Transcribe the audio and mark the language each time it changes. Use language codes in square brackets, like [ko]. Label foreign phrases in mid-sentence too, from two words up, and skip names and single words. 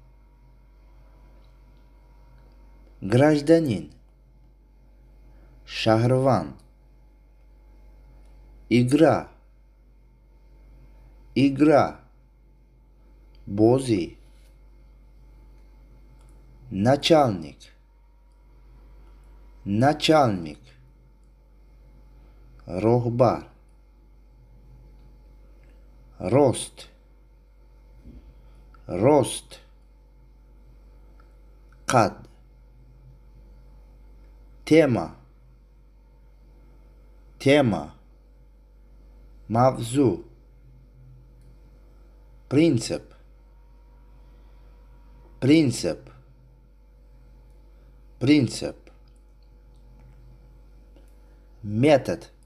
[ru] гражданин, шахрван, игра, игра, бози, начальник, начальник, [tg] рохбар, [ru] рост, рост, қад, тема, тема, мавзу, принцип, принцип, принцип, метод,